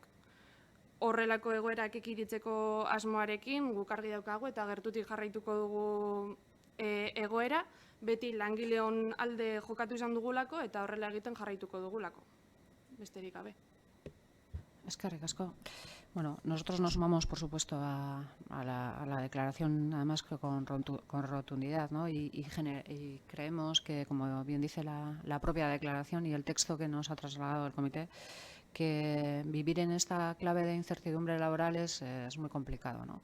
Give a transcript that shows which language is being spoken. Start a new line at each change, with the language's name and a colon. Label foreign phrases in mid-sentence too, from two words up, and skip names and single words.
Basque: Horrelako egoerak ekiditeko asmoarekin guk argi daukagu eta gertutik jarraituko dugu egoera, beti langileon alde jokatu izan dugulako eta horrela egiten jarraituko dugulako. Besterik gabe. Eskerrik asko. Bueno,
Spanish: nosotros nos sumamos, por supuesto, a la declaración, además con rotundidad, ¿no? Y creemos que, como bien dice la propia declaración y el texto que nos ha trasladado el comité, que vivir en esta clave de incertidumbre laboral es muy complicado, ¿no?